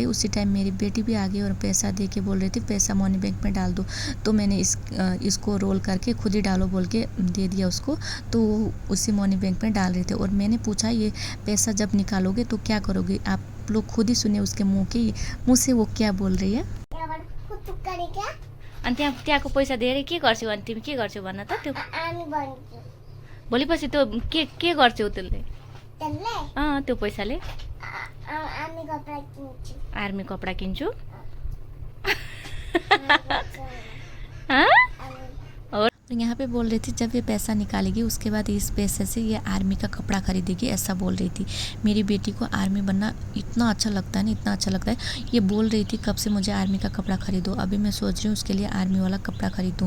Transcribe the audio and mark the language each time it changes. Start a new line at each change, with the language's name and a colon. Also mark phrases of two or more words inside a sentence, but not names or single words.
Hindi: उसी टाइम मेरी बेटी भी आ गई और पैसा दे के बोल रही थी पैसा
English: money bank
Hindi: में डाल दो। तो मैंने इसको रोल करके खुद ही डालो बोल के दे दिया उसको, तो उसी
English: money bank
Hindi: में डाल रहे थे। और मैंने पूछा ये पैसा जब निकालोगे तो क्या करोगे? आप लोग खुद ही सुने उसके मुँह से वो क्या बोल रही है।
Nepali: अनि त्यहाँको पैसा दिएर के गर्छौ? अनि तिमी के गर्छौ भन त? त्यो भोलिपछि त्यो के गर्छौ त्यसले? त्यो पैसाले आर्मी कपडा किन्छु।
Hindi: और यहाँ पे बोल रही थी जब ये पैसा निकालेगी उसके बाद इस पैसे से ये आर्मी का कपड़ा खरीदेगी, ऐसा बोल रही थी। मेरी बेटी को आर्मी बनना इतना अच्छा लगता है ना, इतना अच्छा लगता है। ये बोल रही थी कब से मुझे आर्मी का कपड़ा खरीदो। अभी मैं सोच रही हूँ उसके लिए आर्मी वाला कपड़ा खरीदूँ।